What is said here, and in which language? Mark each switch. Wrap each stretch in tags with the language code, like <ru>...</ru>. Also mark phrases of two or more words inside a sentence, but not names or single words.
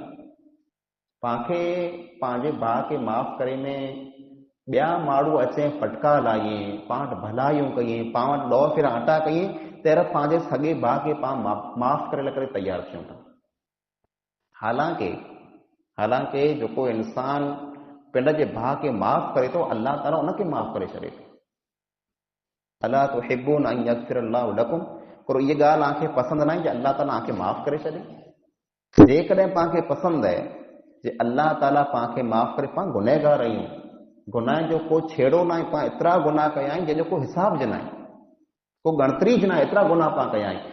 <sd>पाणखे पंहिंजे भाउ खे माफ़ करे में ॿिया माण्हू अचे फटका लाइए, पाण वटि भलायूं कयूं, पाण वटि ॾौ फेरा आटा कयूं, तहिड़ा पंहिंजे सॻे भाउ खे पाण माफ़ करे तयारु थियूं था। हालांकि जेको इंसान पिंड जे भाउ खे माफ़ करे थो, अल्लाह ताला उनखे माफ़ करे छॾे थो।</sd> <ar>ألا تحبون أن يغفر الله لكم,</ar> <sd>पर इहा ॻाल्हि तव्हांखे पसंदि न आहे कि अल्लाह ताला तव्हांखे माफ़ करे छॾे। जेकॾहिं तव्हांखे पसंदि आहे जे अल्लाह ताला तव्हांखे माफ़ करे, पाण गुनहगार आहियूं, गुनाह जो को छेड़ो न आहे, पाण एतिरा गुनाह कया आहिनि जंहिंजो को हिसाब ज न आहे, को गणतरी ज न आहे, एतिरा गुनाह पाण कया आहिनि।</sd>